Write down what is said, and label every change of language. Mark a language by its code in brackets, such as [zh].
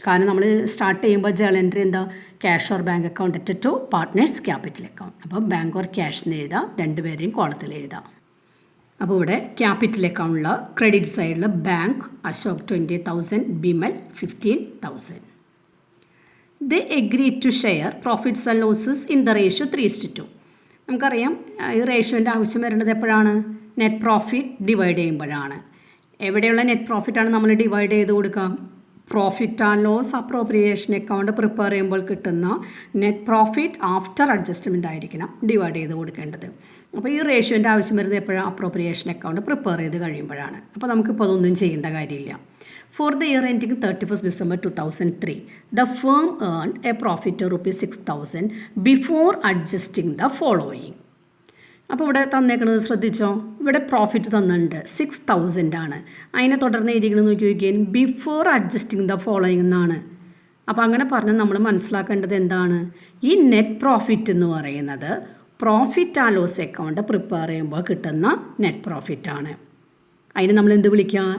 [ml] കാരണം നമ്മൾ സ്റ്റാർട്ട് ചെയ്യുമ്പോൾ ജേണൽ എൻട്രി എന്താ? [en] Cash or bank account at to partners capital account. [ml] അപ്പോൾ ബാങ്ക് ഓർ ക്യാഷ് എന്ന് എഴുതാം. 2 പേരെയും കോളത്തിൽ എഴുതാം. അപ്പോൾ ഇവിടെ ക്യാപിറ്റൽ അക്കൗണ്ടിൽ ക്രെഡിറ്റ് സൈഡിൽ bank Ashok 20,000, Bimal 15,000. [en] They agreed to share profits and losses in the ratio 3:2. [ml] നമുക്കറിയാം ഈ റേഷ്യോൻ്റെ ആവശ്യം വരുന്നത് എപ്പോഴാണ്? നെറ്റ് പ്രോഫിറ്റ് ഡിവൈഡ് ചെയ്യുമ്പോഴാണ്. എവിടെയുള്ള നെറ്റ് പ്രോഫിറ്റാണ് നമ്മൾ ഡിവൈഡ് ചെയ്ത് കൊടുക്കുക? Profit and loss appropriation account prepare ചെയ്യുമ്പോൾ കിട്ടുന്ന നെറ്റ് പ്രോഫിറ്റ് ആഫ്റ്റർ അഡ്ജസ്റ്റ്മെൻ്റ് ആയിരിക്കണം ഡിവൈഡ് ചെയ്ത് കൊടുക്കേണ്ടത്. അപ്പോൾ ഈ റേഷ്യോൻ്റെ ആവശ്യം വരുന്നത് എപ്പോഴാണ്? അപ്രോപ്രിയേഷൻ അക്കൗണ്ട് പ്രിപ്പയർ ചെയ്ത് കഴിയുമ്പോഴാണ്. അപ്പോൾ നമുക്കിപ്പോൾ അതൊന്നും ചെയ്യേണ്ട കാര്യമില്ല. [en] For the year ending 31st December 2003, the firm earned a profit of ₹6,000 before adjusting the following. [ml] അപ്പോൾ ഇവിടെ തന്നേക്കുന്നത് ശ്രദ്ധിച്ചോ, ഇവിടെ പ്രോഫിറ്റ് തന്നിട്ടുണ്ട് 6,000 ആണ്. അതിനെ തുടർന്ന് എഴുതിക്കണമെന്ന് നോക്കിയാൽ [en] before adjusting the following [ml] എന്നാണ്. അപ്പോൾ അങ്ങനെ പറഞ്ഞാൽ നമ്മൾ മനസ്സിലാക്കേണ്ടത് എന്താണ്? ഈ നെറ്റ് പ്രോഫിറ്റ് എന്ന് പറയുന്നത് profit and loss account prepare ചെയ്യുമ്പോൾ കിട്ടുന്ന നെറ്റ് പ്രോഫിറ്റാണ്. അതിന് നമ്മൾ എന്ത് വിളിക്കുക?